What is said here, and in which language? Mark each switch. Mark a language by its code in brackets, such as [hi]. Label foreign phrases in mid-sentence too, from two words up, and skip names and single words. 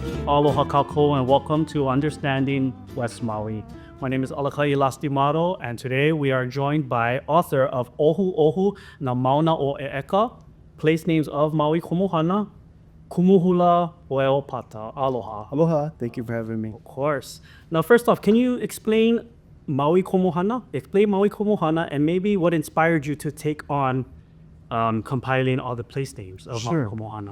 [haw] Aloha kako [en] and welcome to Understanding West Maui. My name is Alakai Lastimado, and today we are joined by author of ʻOhuʻohu na Mauna o ʻEʻeka, place names of Maui Komohana, [haw] Kumu Hula, [en] Pueo pata. Aloha. Aloha, thank you for having me. Of course. Now, first off, can you explain Maui Komohana? Explain Maui Komohana and maybe what inspired you to take on compiling all the place names of Maui Komohana.